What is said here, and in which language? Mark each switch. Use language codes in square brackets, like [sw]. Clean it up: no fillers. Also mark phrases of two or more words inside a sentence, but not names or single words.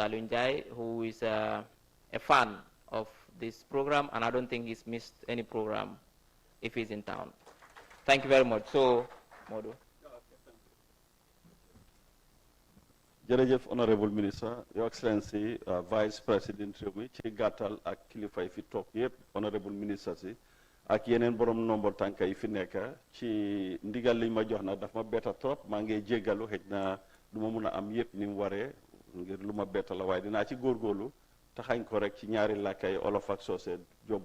[en] Alunjai, who is a fan of this program, and I don't think he's missed any program if he's in town. Thank you very much. So, Modu. [wo] Jërëjëf [en] Honorable Minister, Your Excellency, Vice President Rewmi, [wo] ci gàttal ak kilifa yi fi toog yëpp, [en] Honorable Minister [wo] si, ak yeneen borom nombre tànka yi fi nekk ci ndigal li ma jox nag daf ma betta trop maa ngi jéggalu xëj na du ma mun a am yëpp ni mu waree ngir lu ma betta la waaye dinaa ci góorgóorlu taxañ ko rek ci ñaari làkkay olof ak soose jobbu